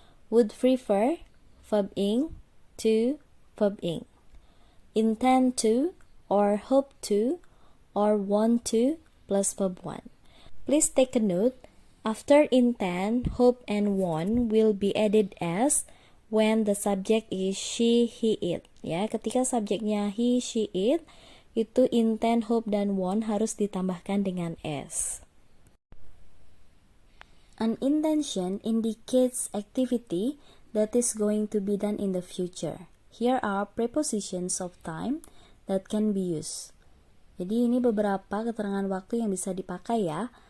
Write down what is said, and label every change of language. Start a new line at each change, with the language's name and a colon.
English: Would prefer, verb ing, to, verb ing. Intend to, or hope to, or want to, plus verb 1. Please take a note, after intend, hope, and want will be added as when the subject is she, he, it.
Indonesian: Ya, ketika subjeknya he, she, it, itu intend, hope, dan want harus ditambahkan dengan s.
English: An intention indicates activity that is going to be done in the future. Here are prepositions of time that can be used.
Indonesian: Jadi ini beberapa keterangan waktu yang bisa dipakai ya.